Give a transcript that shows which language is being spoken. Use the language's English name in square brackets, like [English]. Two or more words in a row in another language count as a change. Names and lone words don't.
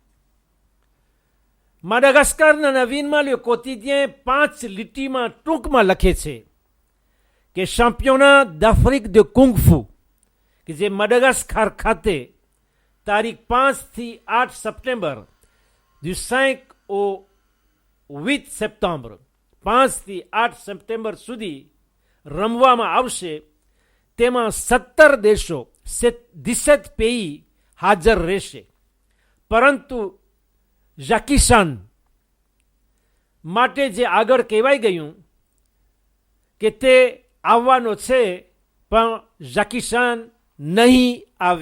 [Gujarati] માડાગાસ્કરના નવીનમાં લે કોતિદિયન 5 લીટીમાં ટૂંકમાં લખે છે કે ચેમ્પિયોના [French] d'Afrique de Kung Fu, [Gujarati] કે જે માડાગાસ્કર ખાતે તારીખ 5 થી 8 સપ્ટેમ્બર [French] du 5 au 8 [Gujarati] સપ્ટેમ્બર 5 થી 8 સપ્ટેમ્બર સુધી રમવામાં આવશે, તેમાં 17 દેશો 17 pays હાજર રહેશે. પરંતુ જેકી ચાન માટે જે આગળ કહેવાય ગયું કે તે આવવાનો છે, પણ જેકી ચાન નહીં આવે.